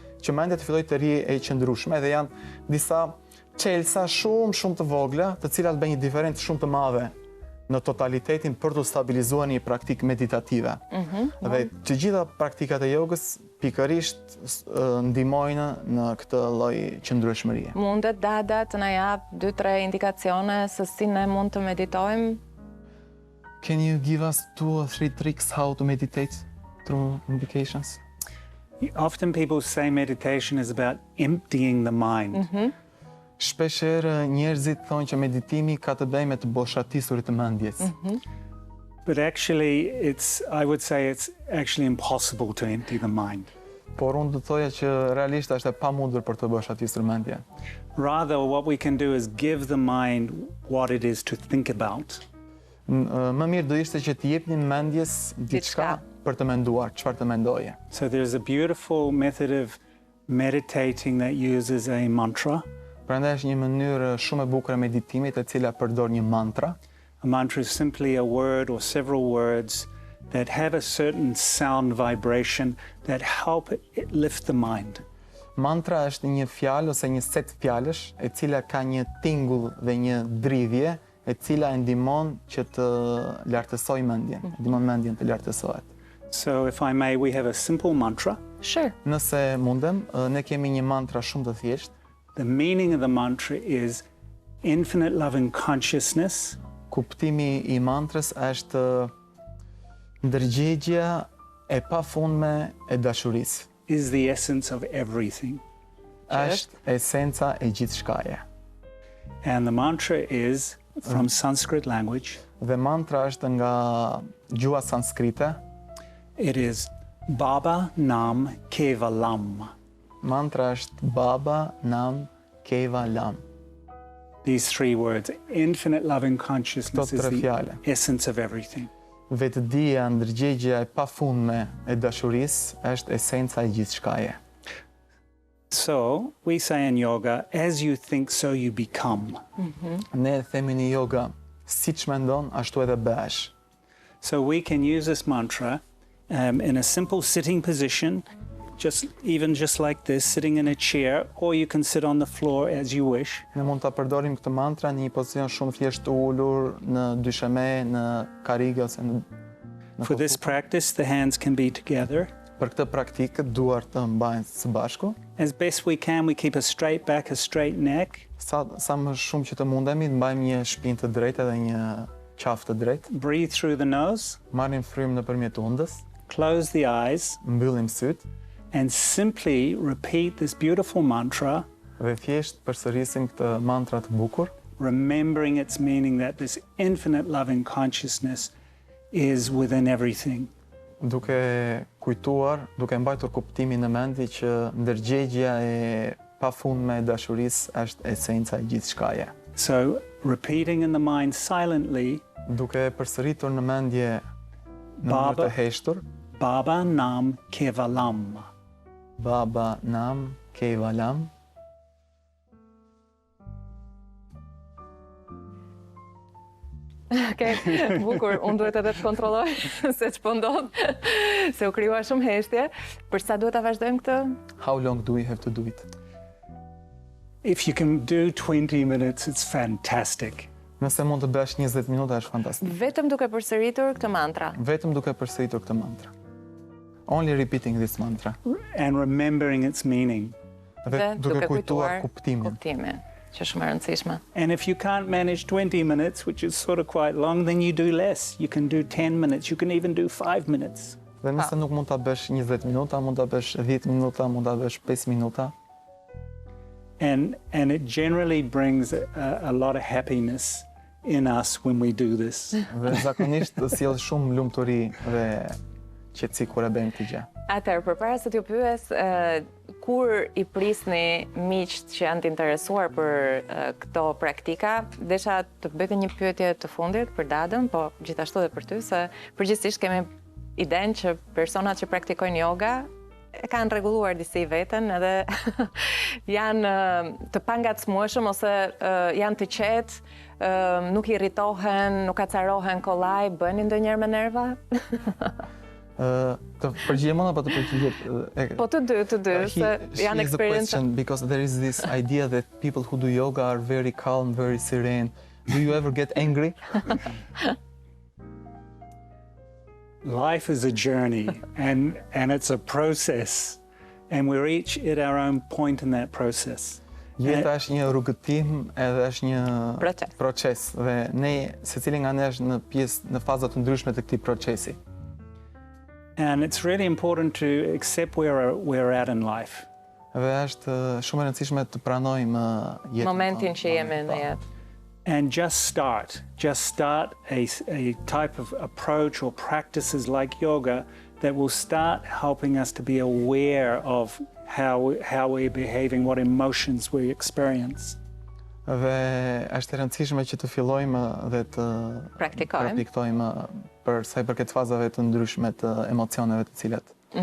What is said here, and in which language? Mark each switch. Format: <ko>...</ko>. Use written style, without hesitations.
<sq>që mendja të fillojë të rrijë e qëndrueshme dhe janë disa çelësa shumë të vogla, të cilat bëjnë një diferencë shumë të madhe në totalitetin për të stabilizuar një praktikë meditative. Dhe të gjitha praktikat e jogës pikërisht ndihmojnë në këtë lloj qëndrueshmërie. Mundet Dada të na jap 2-3 indikacione se si ne mund të meditojmë?</sq> <en>Can you give us 2 or 3 tricks how to meditate through indications? Often people say meditation is about emptying the mind.</en> <sq>Shpeshherë njerëzit thonë që meditimi ka të bëjë me të boshatisurit të mendjes.</sq> <en>But actually, I would say it's actually impossible to empty the mind.</en> <sq>Por unë do të thoja që realisht është e pamundur për të boshatisur mendjen.</sq> <en>Rather, what we can do is give the mind what it is to think about.</en> <sq>Më mirë do ishte që të jepni mendjes diçka për të menduar, çfarë të mendoje.</sq> <en>So there's a beautiful method of meditating that uses a mantra.</en> <sq>Prandaj është një mënyrë shumë e bukur e meditimit e cila përdor një mantra.</sq> <en>A mantra is simply a word or several words that have a certain sound vibration that help it lift the mind.</en> <sq>Mantra është një fjalë ose një set fjalësh e cila ka një tingull dhe një dridhje e cila e ndihmon që të lartësoj mendjen, ndihmon mendjen të lartësohet.</sq> <en>So if I may, we have a simple mantra. Sure.</en> <sq>Nëse mundem, ne kemi një mantra shumë të thjeshtë.</sq> <en>The meaning of the mantra is infinite loving consciousness.</en> <sq>Kuptimi i mantrës është ndërgjegjja e pafundme e dashurisë.</sq> <en>Is the essence of everything.</en> <sq>Është esenca e gjithçkaje.</sq> <en>And the mantra is from Sanskrit language.</en> <sq>Dhe mantra është nga gjuha sanskrite.</sq> <en>It is Baba Nam Kevalam.</en> <sq>Mantra është Baba Nam Kevalam.</sq> <en>These 3 words, infinite loving consciousness is the</en> <sq>fjale.</sq> <en>essence of everything.</en> <sq>Vetëdia, ndërgjegjja e pafundme e dashurisë është esenca e gjithçkaje.</sq> <en>So, we say in yoga, as you think, so you become.</en> <sq>Ne themi në yoga, siç mendon, ashtu edhe bëhesh.</sq> <en>So we can use this mantra in a simple sitting position, just like this, sitting in a chair, or you can sit on the floor as you wish.</en> <sq>Ne mund ta përdorim këtë mantra në një pozicion shumë thjesht të ulur, në dysheme, në karrige ose në</sq> <en>For this practice, the hands can be together.</en> <sq>Për këtë praktikë duart të mbahen së bashku.</sq> <en>As best we can, we keep a straight back, a straight neck.</en> <sq>Sa më shumë që të mundemi, të mbajmë një shpinë të drejtë dhe një qafë të drejtë.</sq> <en>Breathe through the nose.</en> <sq>Marrim frymë nëpërmjet undës.</sq> <en>Close the eyes.</en> <sq>Mbyllim syt.</sq> <en>And simply repeat this beautiful mantra.</en> <sq>Dhe thjesht përsërisim këtë mantra të bukur.</sq> <en>Remembering its meaning that this infinite loving consciousness is within everything.</en> <sq>Duke kujtuar, duke mbajtur kuptimin në mendje që ndërgjegjja e pafundme e dashurisë është esenca e gjithçkaje.</sq> <en>So, repeating in the mind silently.</en> <sq>Duke përsëritur në mendje në mënyrë të heshtur.</sq> <sa>Baba Nam Kevalam. Baba Nam Kevalam.</sa> <sq>Bukur, unë duhet edhe të kontrolloj se ç'po ndodh, se u krijua shumë heshtje. Për sa duhet ta vazhdojmë këtë?</sq> <en>How long do we have to do it? If you can do 20 minutes, it's fantastic.</en> <sq>Nëse mund të bësh 20 minuta është fantastik. Vetëm duke përsëritur këtë mantra. Vetëm duke përsëritur këtë mantra.</sq> <en>Only repeating this mantra. And remembering its meaning.</en> <sq>Dhe duke kujtuar kuptimin. Që shumë e rëndësishme.</sq> <en>And if you can't manage 20 minutes, which is sort of quite long, then you do less. You can do 10 minutes, you can even do 5 minutes.</en> <sq>Dhe nëse nuk mund ta bësh 20 minuta, mund ta bësh 10 minuta, mund ta bësh 5 minuta.</sq> <en>And it generally brings a lot of happiness in us when we do this.</en> <sq>Dhe zakonisht sjell shumë lumturi dhe qetësi kur e bëjmë këtë gjë. Atëherë, përpara se t'ju pyes, kur i prisni miqt që janë të interesuar për këto praktika, desha të bëjtë një pyetje të fundit për Dadën, po gjithashtu edhe për ty, se përgjithsisht kemi idenë që personat që praktikojnë yoga e kanë rregulluar disi veten edhe janë të pangacmueshëm ose janë të qetë, nuk irritohen, nuk acarohen kollaj, bëni ndonjëherë me nerva? Të përgjigjem unë apo të përgjigjet? Po të dy, se janë eksperiencë.</sq> <en>Because there is this idea that people who do yoga are very calm, very serene. Do you ever get angry? Life is a journey and it's a process and we're each at our own point in that process.</en> <sq>Jeta është një rrugëtim edhe është një proces dhe ne secili nga ne është në faza të ndryshme të këtij procesi.</sq> <en>And it's really important to accept where we're at in life.</en> <sq>Dhe është shumë e rëndësishme të pranojmë jetën. Momentin që jemi në jetë.</sq> <en>And just start a type of approach or practices like yoga that will start helping us to be aware of how we're behaving, what emotions we experience.</en> <sq>Dhe është e rëndësishme që të fillojmë dhe të praktikojmë për sa i përket fazave të ndryshme të emocioneve të cilat.</sq>